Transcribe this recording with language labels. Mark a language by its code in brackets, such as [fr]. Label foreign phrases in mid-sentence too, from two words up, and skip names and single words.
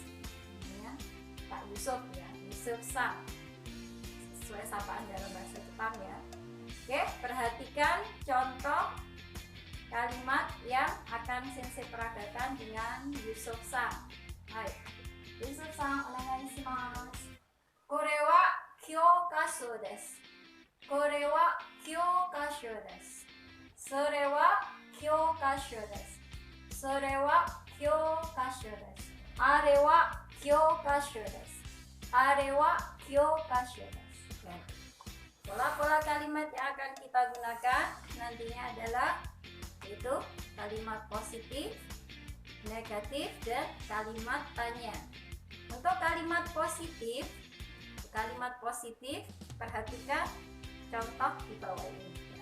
[id] Ya, Pak Yusuf ya, Yusuf Sang. Sesuai sapaan dalam bahasa Jepang ya. Oke, perhatikan contoh kalimat yang akan sensei peragakan dengan Yusuf Sang. [ja] Hai, Yusuf Sang, お願いします. これは教科書です。これは教科書です. それは教科書です。それは教科書です. あれは教科書です。あれは教科書です. [id] Pola-pola kalimat yang akan kita gunakan nantinya adalah yaitu kalimat positif, negatif, dan kalimat tanya. Untuk kalimat positif perhatikan contoh di bawah ini ya.